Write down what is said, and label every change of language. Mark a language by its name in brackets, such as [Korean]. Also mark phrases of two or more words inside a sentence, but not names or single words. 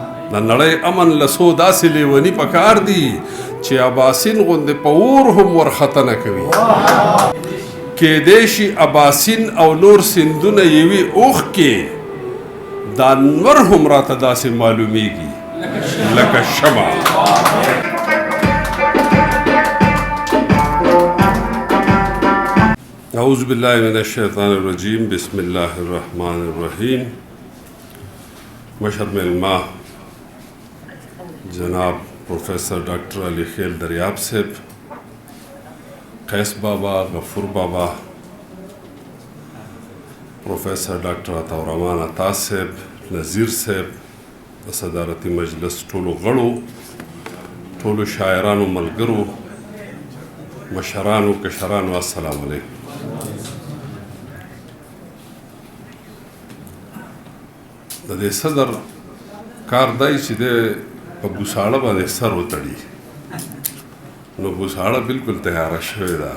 [Pashto] د نړۍ امن له څو داسې لیوني پکار دي چې اباسین غوندې په اور هم ورخطه نه کوي کیدای شي اباسین او نور سیندونه یوي اوښ کې دا انور هم راته داسې معلومیږي لکه شمع. [Arabic] اعوذ باللہ من الشیطان الرجیم. بسم اللہ الرحمن الرحیم. [Pashto] مشر علماء جناب پروفیسر ڈاکٹر علی خیل دریاب صاحب، قیس بابا، غفور بابا، پروفیسر ڈاکٹر عطا الرحمان عطا صاحب، نذیر صاحب، صدارتی مجلس ټولو غړو، ټولو شاعرانو ملګرو، مشرانو کشرانو، [Arabic] السلام علیکم. [Pashto] د دې صدر کار دی چې د په ګوساړه باندې سر وتړي، نو ګوساړه بالکل تیاره شوې ده.